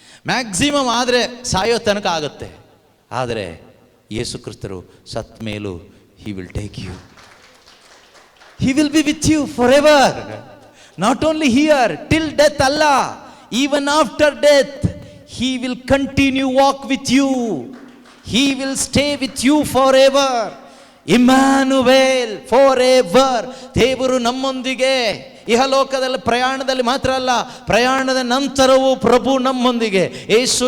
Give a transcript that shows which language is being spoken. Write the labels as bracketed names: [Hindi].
[English] maximum [Kannada] ಆದರೆ ಸಾಯೋ ತನಕ ಆಗುತ್ತೆ. ಆದರೆ ಯೇಸು ಕ್ರಿಸ್ತರು ಸತ್ ಮೇಲೂ [English] He will take you, he will be with you for ever. Not only here till death ಅಲ್ಲ, even after death He will continue walk with you. He will stay with you forever. Immanuel for ever. [Kannada] ದೇವರು ನಮ್ಮೊಂದಿಗೆ ಇಹಲೋಕದಲ್ಲಿ ಪ್ರಯಾಣದಲ್ಲಿ ಮಾತ್ರ ಅಲ್ಲ, ಪ್ರಯಾಣದ ನಂತರವೂ ಪ್ರಭು ನಮ್ಮೊಂದಿಗೆ. ಯೇಸು